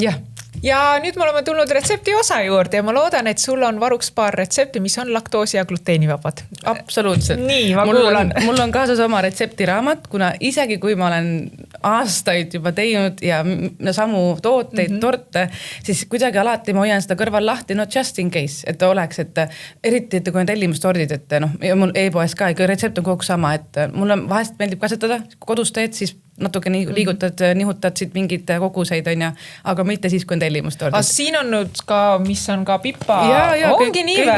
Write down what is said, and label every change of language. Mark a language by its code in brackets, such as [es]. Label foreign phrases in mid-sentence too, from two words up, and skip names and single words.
[et] Ja nüüd me oleme tulnud retsepti osa juurde ja ma loodan, et sul on varuks paar retsepti, mis on laktoosi ja gluteenivabad. Absoluutselt. Nii, ma kuulan. Mul on kaasas oma retseptiraamat, kuna isegi kui ma olen aastaid juba teinud ja samu tooteid, torte, siis kuidagi alati ma hoian seda kõrval lahti, [en] no just in case, [et] et oleks, et eriti, et kui on tellimustordid, et mul e-poes ka, retsept on kogu sama, et mulle vahest meeldib katsetada, kodus teed, siis natuke liigutad, nihutad siit mingeid koguseid, on ju, aga mitte siis, kui on tellimustordid. Aga siin on nüüd ka, mis on ka pipa, ongi nii või?